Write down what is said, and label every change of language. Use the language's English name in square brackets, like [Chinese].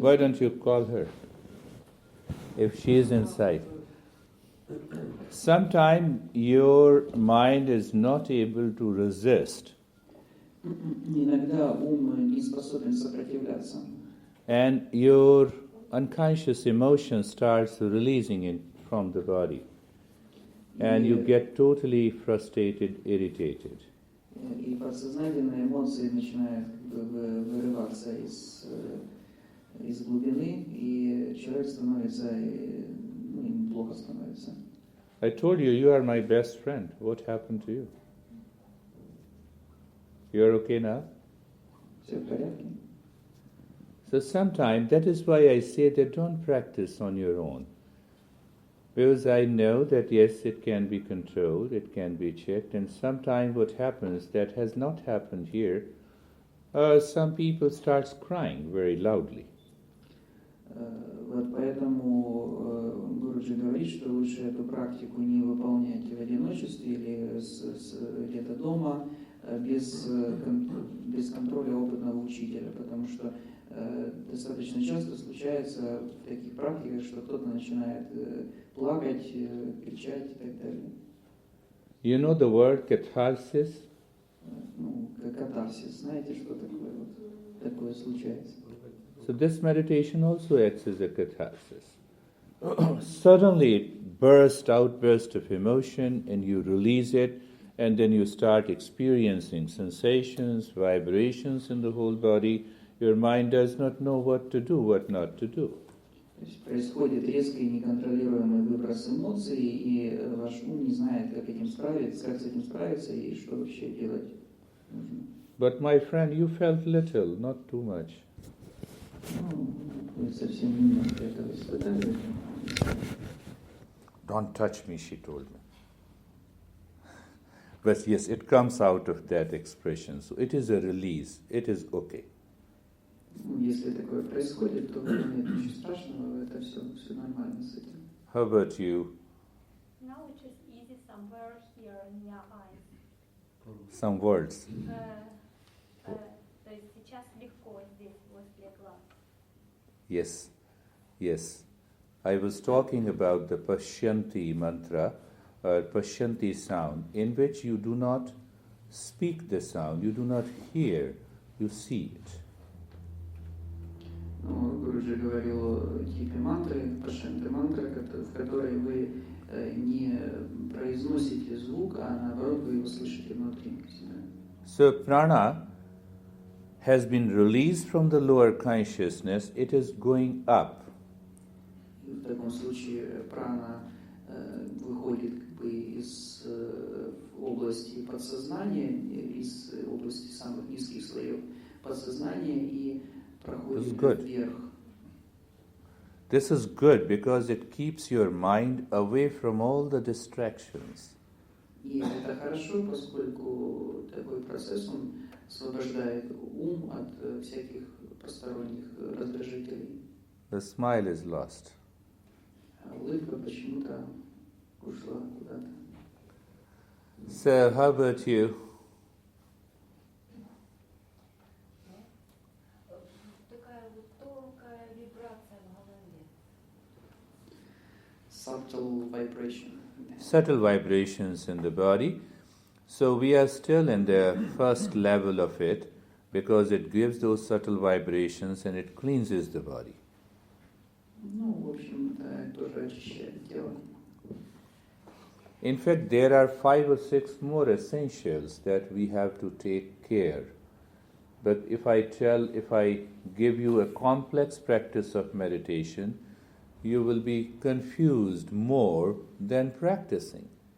[English] Why don't you call her if she is inside? Sometimes your mind is not able to resist, [Russian] Иногда ум не способен сопротивляться. [English] and your unconscious emotion starts releasing it from the body, and you get totally frustrated, irritated. [Russian] И подсознательные эмоции начинают вырываться из глубины, и человек становится, ему плохо становится. [English] I told you, you are my best friend. What happened to you? You're okay now? [Russian] Все в порядке? [English] So sometimes, that is why I say that don't practice on your own. Because I know that yes, it can be controlled, it can be checked, and sometimes what happens that has not happened here, some people starts crying very loudly. [Russian] Вот поэтому Гуруджи говорит, что лучше эту практику не выполнять в одиночестве или где-то дома без контроля опытного учителя, потому что достаточно часто случается в таких практиках, что кто-то начинает плакать, кричать и так далее. [English] You know the word catharsis? [Russian] Ну, как катарсис, знаете, что такое? Вот такое случается. [English] So this meditation also acts as a catharsis. Suddenly it outburst of emotion, and you release it, and then you start experiencing sensations, vibrations in the whole body. Your mind does not know what to do, what not to do. [Russian] То есть происходит резкий неконтролируемый выброс эмоций, и ваш ум не знает, как с этим справиться и что вообще делать нужно. [English] But my friend, you felt little, not too much. [Russian] Ну, вы совсем немножко этого испытали. [English] Don't touch me, she told me. But yes, it comes out of that expression. So it is a release. It is okay. [Russian] Ну, если такое происходит, то нет ничего страшного, это все нормально с этим. [English] How about you? Now it is easy somewhere here in your eyes. Some words. [Russian] То есть сейчас легко здесь возле глаз. [English] Yes, yes. I was talking about the Pashyanti mantra, or Pashyanti sound, in which you do not speak the sound, you do not hear, you see it. [Russian] Ну, Гуруджи говорил о типе мантры, пашанты мантра, в которой вы не произносите звук, а наоборот вы его слышите внутри себя. [English] So prana has been released from the lower consciousness, it is going up. [Russian] И в таком случае прана выходит как бы из области подсознания, из области самых низких слоев подсознания и проходит вверх. [English] This is good because it keeps your mind away from all the distractions. [Russian] И это хорошо, поскольку такой процесс, он освобождает ум от всяких посторонних раздражителей. [English] The smile is lost. [Russian] А улыбка почему-то ушла куда-то. [English] So, how about you? [Russian] Такая вот тонкая вибрация в голове. [English] Subtle vibration. Subtle vibrations in the body. So we are still in the first level of it because it gives those subtle vibrations and it cleanses the body. [Russian] Ну, в общем, это тоже очищает тело. [English] In fact, there are 5 or 6 more essentials that we have to take care. But if I give you a complex practice of meditation, you will be confused more than practicing.